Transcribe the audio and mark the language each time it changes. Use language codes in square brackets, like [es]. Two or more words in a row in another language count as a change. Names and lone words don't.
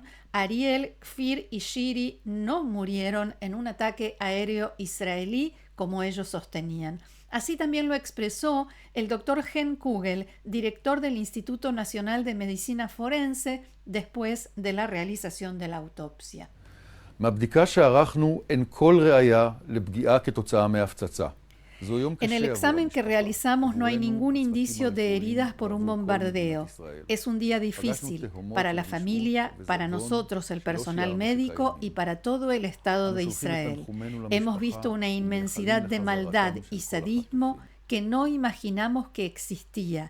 [es] Ariel, Kfir y Shiri no murieron en un ataque aéreo israelí como ellos sostenían. Así también lo expresó el doctor Hen Kugel, director del Instituto Nacional de Medicina Forense, después de la realización de la autopsia. [he] מהבדיקה שערכנו אין כל ראיה לפגיעה כתוצאה מהפצצה. [es] En el examen que realizamos no hay ningún indicio de heridas por un bombardeo. Es un día difícil para la familia, para nosotros, el personal médico y para todo el Estado de Israel. Hemos visto una inmensidad de maldad y sadismo que no imaginamos que existía.